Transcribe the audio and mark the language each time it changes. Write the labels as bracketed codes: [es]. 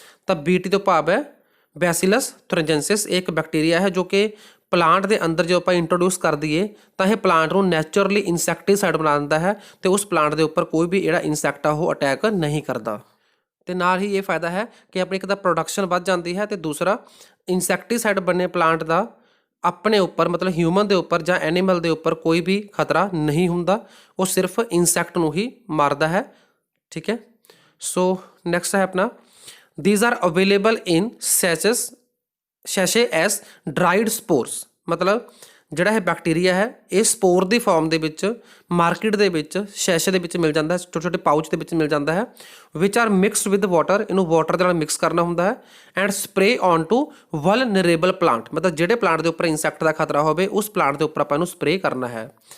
[pa] ਤਾਂ ਬੀਟੀ ਤੋਂ ਭਾਵ ਹੈ ਬੈਸਿਲਸ ਥੁਰਿੰਜੈਂਸਿਸ। ਇਹ ਇੱਕ ਬੈਕਟੀਰੀਆ ਹੈ ਜੋ ਕਿ ਪਲਾਂਟ ਦੇ ਅੰਦਰ ਜੋ ਆਪਾਂ ਇੰਟਰੋਡਿਊਸ ਕਰ ਦਈਏ ਤਾਂ ਇਹ ਪਲਾਂਟ ਨੂੰ ਨੈਚੁਰਲੀ ਇਨਸੈਕਟੀਸਾਈਡ ਬਣਾ ਦਿੰਦਾ ਹੈ, ਅਤੇ ਉਸ ਪਲਾਂਟ ਦੇ ਉੱਪਰ ਕੋਈ ਵੀ ਜਿਹੜਾ ਇਨਸੈਕਟ ਆ ਉਹ ਅਟੈਕ ਨਹੀਂ ਕਰਦਾ। ਅਤੇ ਨਾਲ ਹੀ ਇਹ ਫਾਇਦਾ ਹੈ ਕਿ ਆਪਣੀ ਇੱਕ ਤਾਂ ਪ੍ਰੋਡਕਸ਼ਨ ਵੱਧ ਜਾਂਦੀ ਹੈ, ਅਤੇ ਦੂਸਰਾ ਇਨਸੈਕਟੀਸਾਈਡ ਬਣੇ ਪਲਾਂਟ ਦਾ ਆਪਣੇ ਉੱਪਰ ਮਤਲਬ ਹਿਊਮਨ ਦੇ ਉੱਪਰ ਜਾਂ ਐਨੀਮਲ ਦੇ ਉੱਪਰ ਕੋਈ ਵੀ ਖਤਰਾ ਨਹੀਂ ਹੁੰਦਾ, ਉਹ ਸਿਰਫ ਇਨਸੈਕਟ ਨੂੰ ਹੀ ਮਾਰਦਾ ਹੈ। ਠੀਕ ਹੈ, ਸੋ ਨੈਕਸਟ ਹੈ ਆਪਣਾ [en] these are available in sachet as dried spores। [pa] ਮਤਲਬ ਜਿਹੜਾ ਇਹ ਬੈਕਟੀਰੀਆ ਹੈ ਇਹ ਸਪੋਰ ਦੀ ਫਾਰਮ ਦੇ ਵਿੱਚ ਮਾਰਕੀਟ ਦੇ ਵਿੱਚ ਸ਼ੈਸ਼ੇ ਦੇ ਵਿੱਚ ਮਿਲ ਜਾਂਦਾ ਹੈ, ਛੋਟੇ ਛੋਟੇ ਪਾਊਚ ਦੇ ਵਿੱਚ ਮਿਲ ਜਾਂਦਾ ਹੈ। [en] which are mixed with water, [pa] ਇਹਨੂੰ ਵਾਟਰ ਦੇ ਨਾਲ ਮਿਕਸ ਕਰਨਾ ਹੁੰਦਾ ਹੈ। [en] and spray on to vulnerable plant, [pa] ਮਤਲਬ ਜਿਹੜੇ ਪਲਾਂਟ ਦੇ ਉੱਪਰ ਇਨਸੈਕਟ ਦਾ ਖਤਰਾ ਹੋਵੇ ਉਸ ਪਲਾਂਟ ਦੇ ਉੱਪਰ ਆਪਾਂ ਇਹਨੂੰ ਸਪਰੇ ਕਰਨਾ ਹੈ।